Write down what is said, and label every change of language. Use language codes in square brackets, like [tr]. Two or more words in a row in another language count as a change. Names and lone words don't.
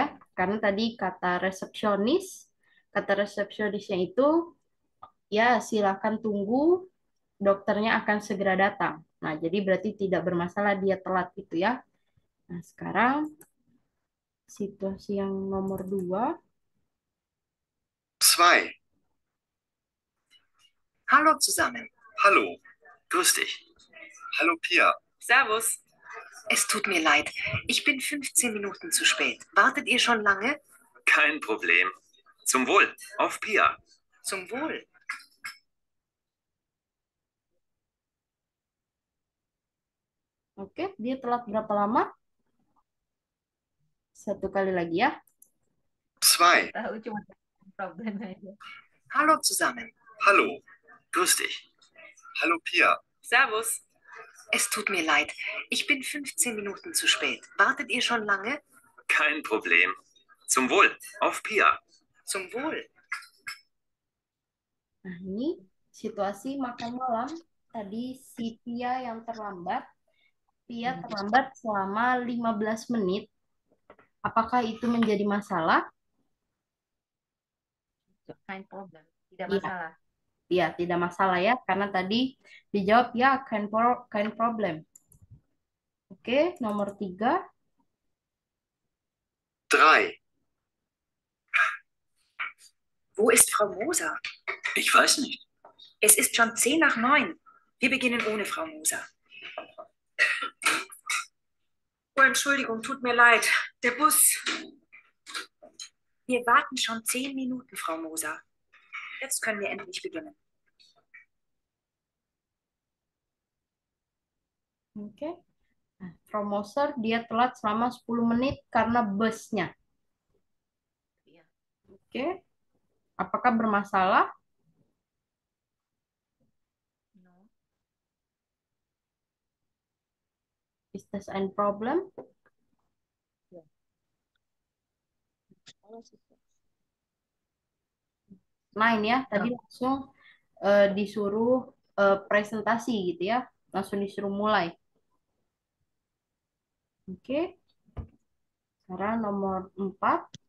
[id] Karena tadi kata resepsionisnya itu ya silakan tunggu, dokternya akan segera datang. Nah, jadi berarti tidak bermasalah dia telat itu ya. Nah, sekarang situasi yang nomor 2. 2. [de] Hallo zusammen. Hallo. Grüß dich. Hallo, Pia. Servus. Es tut mir leid. Ich bin 15 Minuten zu spät. Wartet ihr schon lange? Kein Problem. Zum Wohl. Auf Pia. Zum Wohl. [id] Oke, dia telat berapa lama? 1 kali lagi ya. 2. Tahu cuma problem aja. [de] Hallo zusammen. Hallo. Grüß dich. Hallo, Pia. Servus. Es tut mir leid. Ich bin 15 Minuten zu spät. Wartet ihr schon lange? Kein Problem. Zum Wohl. Auf Pia. Zum Wohl. [id] Nah, ini situasi makan malam. Tadi si Pia yang terlambat. Pia terlambat selama 15 menit. Apakah itu menjadi masalah? [de] Kein problem. Tidak [id] Iya. masalah. Ya, tidak masalah ya. Karena tadi dijawab ya, [de] kein problem. [id] Oke, nomor 3. 3. [de] Wo ist Frau Moser? Ich weiß nicht. Es ist schon 10 nach 9. Wir beginnen ohne Frau Moser. Oh, Entschuldigung, tut mir leid. Der Bus. Wir warten schon 10 Minuten, Frau Moser. Jetzt können wir endlich beginnen. [id] Oke. Nah, Frau Moser dia telat selama 10 menit karena busnya. Iya. Oke. Apakah bermasalah? [en] No. Is this any problem? [id] Lain ya, tadi langsung disuruh presentasi gitu ya. Langsung disuruh mulai. Oke. Sekarang nomor 4.